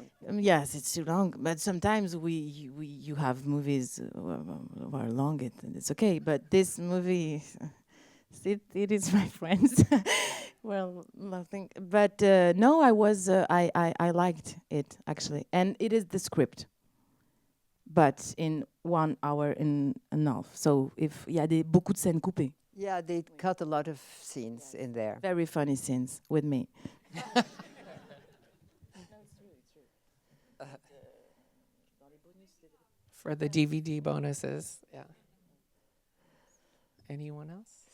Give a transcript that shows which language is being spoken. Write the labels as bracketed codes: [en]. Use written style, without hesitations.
[en] Yes, it's too long, but sometimes you have movies who are long. It's okay, but this movie, it is my friends. Well, nothing. But no, I liked it actually, and it is the script, but in 1 hour and a half. So if [fr] il y a beaucoup de scènes coupées. [en] Yeah, they cut a lot of scenes in there. Very funny scenes with me. For the DVD bonuses, yeah. Anyone else?